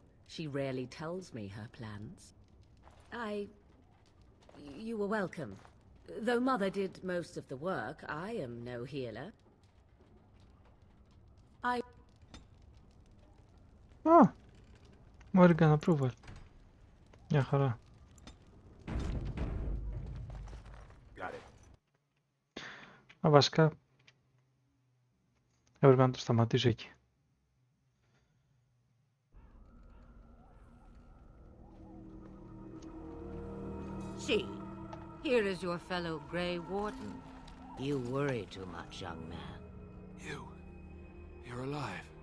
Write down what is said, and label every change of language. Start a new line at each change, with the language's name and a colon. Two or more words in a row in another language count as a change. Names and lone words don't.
English: She rarely tells me her plans. You were welcome. Though Mother did most of the work, I am no healer. Morgan approval.
Greek: Μια χαρά. Βασικά έπρεπε να το σταματήσω εκεί.
English: See, here is your fellow Grey Warden. You worry too much, young man. You're alive.